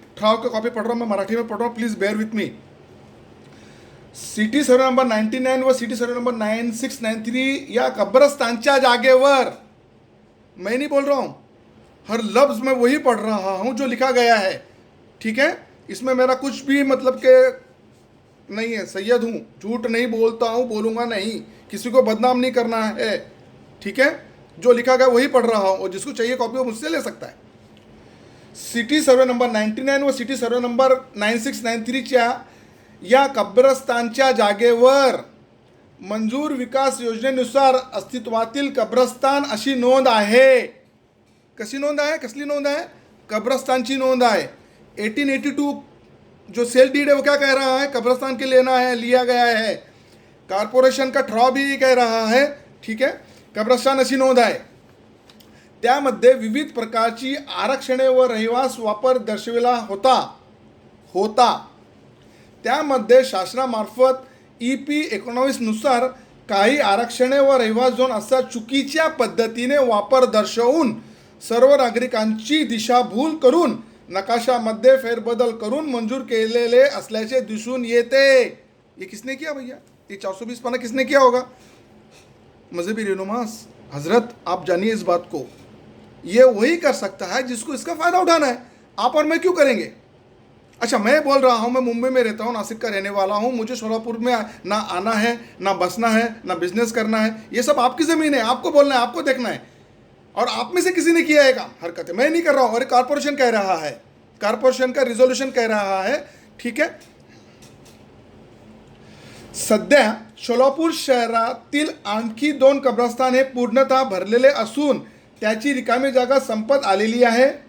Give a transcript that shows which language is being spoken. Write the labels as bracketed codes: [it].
[hi] ठराव की कॉपी पढ़ रहा हूँ मैं, मराठी में पढ़ रहा हूँ, [en] Please bear with me. [mr] City survey number 99 व सिटी सर्वे नंबर 9693 या कब्रस्तानच्या जागेवर, [hi] मैं नहीं बोल रहा हूँ, हर लफ्ज में वही पढ़ रहा हूँ जो लिखा गया है, ठीक है। इसमें मेरा कुछ भी मतलब के नहीं है, सैयद हूँ, झूठ नहीं बोलता हूँ, बोलूँगा नहीं, किसी को बदनाम नहीं करना है, ठीक है। जो लिखा गया वही पढ़ रहा हूँ, और जिसको चाहिए कॉपी वो मुझसे ले सकता है। [mr] सिटी सर्वे नंबर 99 व सिटी सर्वे नंबर 9693 या कब्रस्तानच्या जागेवर मंजूर विकास योजनेनुसार अस्तित्वातील कब्रस्तान अशी नोंद आहे। कशी नोंद आहे? कसली नोंद आहे? कब्रस्तानची नोंद आहे। [hi] 1882 जो सेल डीड है वो क्या कह रहा है? कब्रस्तान के लेना है, लिया गया है। कॉर्पोरेशन का ठराव भी कह रहा है, ठीक है, [mr] कब्रस्तान अशी नोंद आहे। त्यामध्ये विविध प्रकारची आरक्षणे व रहिवास वापर दर्शविला होता। त्यामध्ये शासनामार्फत EP 19 नुसार काही आरक्षणे व रहिवास झोन असा चुकीच्या पद्धतीने वापर दर्शवून सर्व नागरिकांची दिशाभूल करून नकाशामध्ये फेरबदल करून मंजूर केलेले असल्याचे दिसून येते। [hi] ये किसने किया भैया? ये 420 पाना किसने किया होगा? मजहबी रहनुमास हजरत, आप जानिए इस बात को, ये वही कर सकता है जिसको इसका फ़ायदा उठाना है। आप और मैं क्यों करेंगे? अच्छा, मैं बोल रहा हूँ, मैं मुंबई में रहता हूँ, नासिक का रहने वाला हूँ, मुझे शोलापुर में ना आना है, ना बसना है, ना बिजनेस करना है, ये सब आपकी ज़मीन है, आपको बोलना है, आपको देखना है। और आप में से किसी ने किया है काम, हरकतें मैं नहीं कर रहा हूँ, और कॉर्पोरेशन कह रहा है, कॉर्पोरेशन का रिझोल्यूशन कह रहा है, ठीक है। [mr] सध्या सोलापूर शहरातील आणखी 2 कब्रस्तान हे पूर्णतः भरलेले असून त्याची रिकामी जागा संपत आलेली आहे।